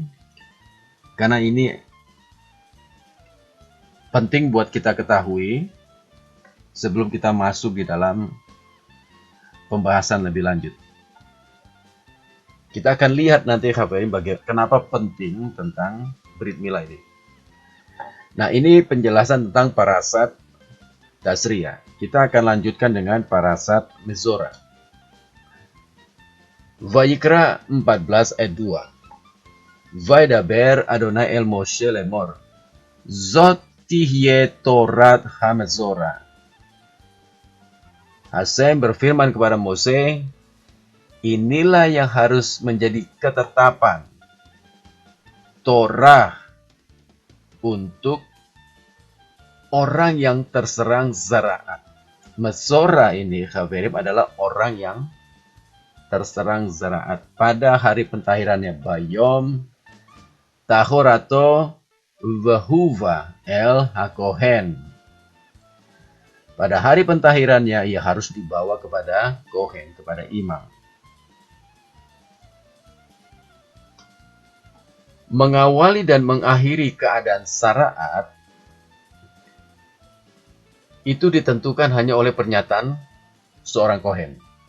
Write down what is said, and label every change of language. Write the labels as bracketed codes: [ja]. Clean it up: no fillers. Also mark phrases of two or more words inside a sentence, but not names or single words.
[id] Karena ini penting buat kita ketahui sebelum kita masuk di dalam pembahasan lebih lanjut. Kita akan lihat nanti, Khaverim, kenapa penting tentang [he] ברית מילה [id] ini. Nah, ini penjelasan tentang parasat Tasriyah. Kita akan lanjutkan dengan parasat Mezora. Vayikra 14 ayat 2. [he] וידבר אדוני אל משה לאמר. זאת תהיה תורת המצורע. [id] Hashem berfirman kepada Mose, inilah yang harus menjadi ketetapan Torah untuk orang yang terserang Zara'at. Mezora ini, Khaverim, adalah orang yang terserang Zara'at pada hari pentahirannya. [he] ביום טהרתו והובא אל הכהן. [id] Pada hari pentahirannya ia harus dibawa kepada kohen, kepada imam. Mengawali dan mengakhiri keadaan Zara'at itu ditentukan hanya oleh pernyataan seorang kohen.